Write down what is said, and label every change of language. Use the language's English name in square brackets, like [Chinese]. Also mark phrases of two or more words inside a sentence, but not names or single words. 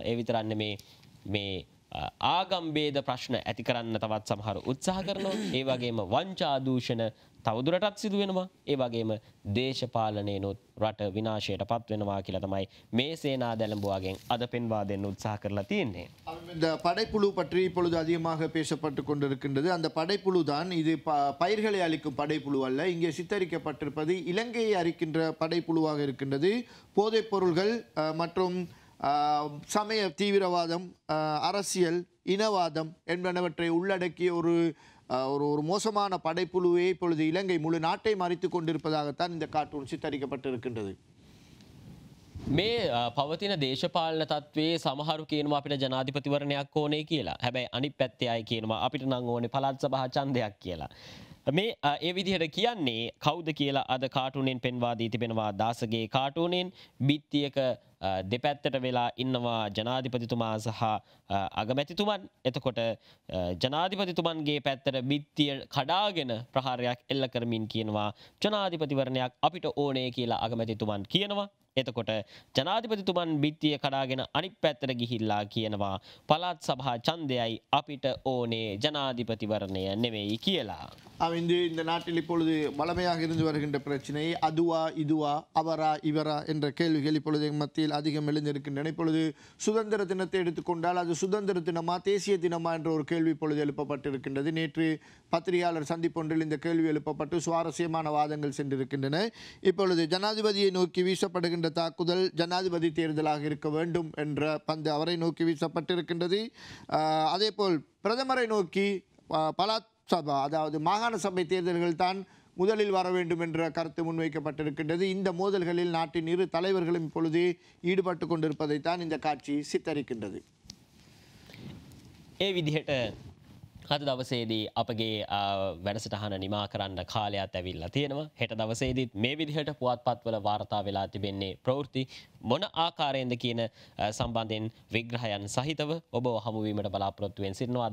[Sinhala] ඒ විතරක් නෙමේ මේ ආගම් ભેද ප්‍රශ්න ඇති කරන්න තවත් සමහර උත්සාහ කරනවා. ඒ වගේම වංචා දූෂණ තවදුරටත් සිදු වෙනවා. ඒ වගේම දේශපාලනයනොත් රට විනාශයට පත් වෙනවා කියලා තමයි මේ සේනා දැලඹුවාගෙන් අද පෙන්වා දෙන්න උත්සාහ කරලා තියෙන්නේ. [Tamil] இந்த படைப்புழு பற்றி இப்பொழுது அதிகமாக பேசப்பட்டு கொண்டிருக்கின்றது. அந்த படைப்புழு தான் இது பயிர்களை அளிக்கும் படைப்புழு அல்ல. இங்கே சித்தரிக்கப்பட்டிருப்பது இலங்கையை அரிக்கின்ற படைப்புழுவாக இருக்கின்றது. போதைப் பொருள்கள் மற்றும் சமய தீவிரவாதம், அரசியல், இனவாதம் என்பனவற்றை உள்ளடக்கிய ஒரு ஒரு மோசமான படைப்புழுவே இப்பொழுது இலங்கை முழு நாட்டை மறைத்து கொண்டிருப்பதாகத்தான் இந்த கார்ட்டூன் சித்தரிக்கப்பட்டிருக்கின்றது. [Sinhala] මේ පවතින දේශපාලන තත්ත්වයේ සමහරු කියනවා අපිට ජනාධිපතිවරණයක් ඕනේ කියලා. හැබැයි අනිත් පැත්තේ අය කියනවා අපිට නම් ඕනේ පළාත් සභා ඡන්දයක් කියලා. මේ ඒ විදිහට කියන්නේ කවුද කියලා අද කාටුනෙන් පෙන්වා දී තිබෙනවා. දාසගේ කාටුනෙන් බිත්තියක දෙපැත්තට වෙලා ඉන්නවා ජනාධිපතිතුමා සහ අගමැතිතුමන්. එතකොට ජනාධිපතිතුමන්ගේ පැත්තට බිත්තිය කඩාගෙන ප්‍රහාරයක් එල්ල කරමින් කියනවා ජනාධිපතිවරණයක් අපිට ඕනේ කියලා අගමැතිතුමන් කියනවා. එතකොට ජනාධිපතිතුමන් බිත්තිය කඩාගෙන අනිත් පැත්තට ගිහිල්ලා කියනවා පළාත් සභා ඡන්දයයි අපිට ඕනේ ජනාධිපතිවරණය නෙවෙයි කියලා. [Tamil] இந்த நாட்டில் இப்பொழுது வளமையாக இருந்து வருகின்ற பிரச்சனை அதுவா இதுவா அவரா இவரா என்ற கேள்விகள் இப்பொழுது மத்தியில் அதிகம் எழுந்திருக்கின்றன. இப்பொழுது சுதந்திர தினத்தை எடுத்துக்கொண்டால் அது சுதந்திர தினமா தேசிய தினமா என்ற ஒரு கேள்வி இப்பொழுது எழுப்பப்பட்டிருக்கின்றது. நேற்று பத்திரிகையாளர் சந்திப்பொன்றில் இந்த கேள்வி எழுப்பப்பட்டு சுவாரஸ்யமான வாதங்கள் சென்றிருக்கின்றன. இப்பொழுது ஜனாதிபதியை நோக்கி வீசப்படுகின்ற தாக்குதல் ஜனாதிபதி தேர்தலாக இருக்க வேண்டும் என்ற பந்து அவரை நோக்கி வீசப்பட்டிருக்கின்றது. அதேபோல் பிரதமரை நோக்கி [Sinhala] පළාත් සභා, [Tamil] அதாவது மாகாண சபை தேர்தல்கள் தான் முதலில் வர வேண்டும் என்ற கருத்து முன்வைக்கப்பட்டிருக்கின்றது. இந்த மோதல்களில் நாட்டின் இரு தலைவர்களும் இப்பொழுது ஈடுபட்டு கொண்டிருப்பதைத்தான் இந்த காட்சி சித்தரிக்கின்றது. [Sinhala] ඒ විදිහට අද දවසේදී අපගේ වැඩසටහන නිමා කරන්න කාලයක් ඇවිල්ලා තියෙනවා. හෙට දවසේදීත් මේ විදිහට පුවත්පත්වල වාර්තා වෙලා තිබෙන්නේ ප්‍රවෘත්ති මොන ආකාරයෙන්ද කියන සම්බන්ධයෙන් විග්‍රහයන් සහිතව ඔබ හමු වීමට බලාපොරොත්තු වෙන සිටිනවා.